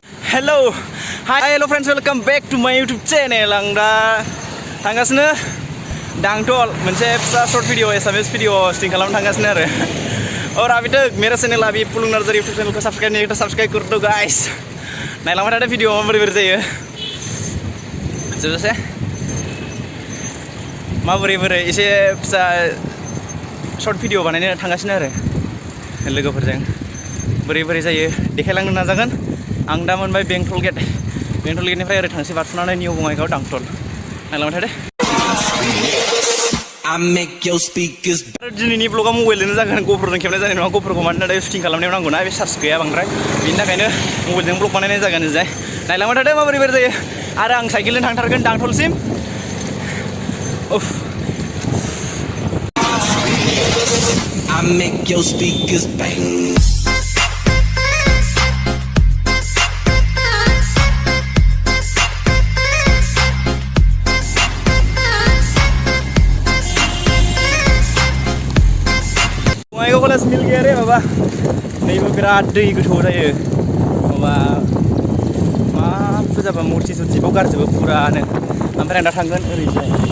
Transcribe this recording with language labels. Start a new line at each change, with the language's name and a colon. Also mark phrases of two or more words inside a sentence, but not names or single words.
English: Hello, hi, hello friends, welcome back to my YouTube channel.
Bodo: Ang da थांगासिनो दांतल मोनसे फिसा
English: short video
Bodo: एसामिस वीडियो स्टिंग खालामनो थांगासिनो आरो
Hindi: और अभी तक मेरा चैनल अभी पुलुंग नर्जारी यूट्यूब चैनल को सब्सक्राइब नहीं किया तो सब्सक्राइब कर दो
Bodo: गाइस नायलांबाय थादो भिडिअ माबोरै जायो जोबजासे माबोरै एसे फिसा
English: short video
Bodo: बानायनो थांगासिनो आरो लोगोफोरजों बोरै जायो देखायलांनो नाजागोन आं दा मोनबाय बेंटल गेटनिफ्राय ओरै थांसै बारस'नानै निउ बङाइगाव दांतल नायलांबाय थादो दिनैनि ब्लगा मबाइलजोंनो जागोन ग'प्र'जों खेबनाय जानाय नङा ग'प्र'खौ मानोना दायो शुटिं खालामनायाव नांगौना बे चार्ज गैया बांद्राय बिनि थाखायनो मबाइलजों ब्लग बानायनाय जागोन ओजाय नायलांबाय थादो माबोरै जायो आरो आं साइकेलजों थांथारगोन दांतलसिम उफ
English: I make your speakers bang.
Bodo: बङाइगाव कलेज मिल गैया रे माबा नैबो बिराद दै गोथौ जायो माबा मा फुजाबा मुर्ति सुर्तिबाव गारजोबो पुरानो ओमफ्राय आं दा थांगोन ओरैजाय